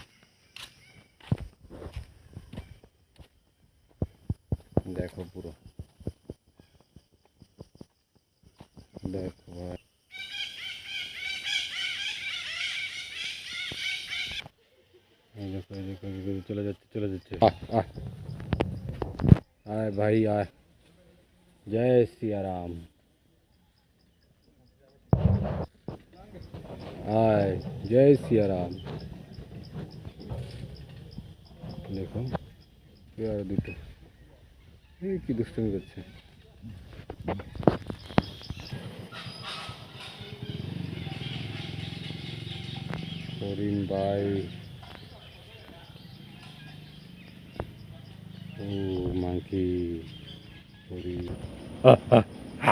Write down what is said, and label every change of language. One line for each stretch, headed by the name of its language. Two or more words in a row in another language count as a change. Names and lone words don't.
Bangla: দেখো পুরো, দেখো ভাই, দেখো চলে যাচ্ছে।
Hindi: आए भाई आए, जय सिया राम, आए जय सिया राम।
Bangla: দেখো ইয়ার দুটো কী দুষ্টুমি করছে, হরিণ ভাই, ও মাংকি, হরিণ